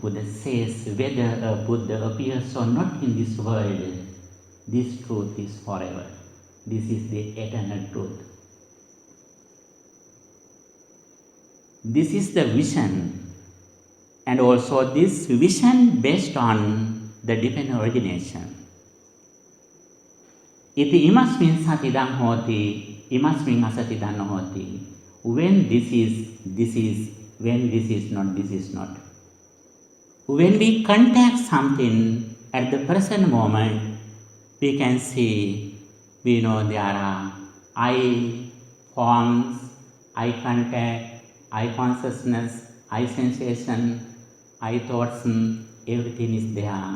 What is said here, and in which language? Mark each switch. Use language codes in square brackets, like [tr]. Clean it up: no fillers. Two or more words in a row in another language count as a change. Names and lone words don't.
[en] Buddha says, whether a Buddha appears or not in this world, this truth is forever. This is the eternal truth. This is the vision And also this vision based on the dependent origination. [pi] Iti imasmin satidam hoti, imasmin asatidam hoti. [en] When this is, when this is not. When we contact something at the present moment, we can see, we know there are eye forms, eye contact, eye consciousness, eye sensation, eye thoughts, everything is there.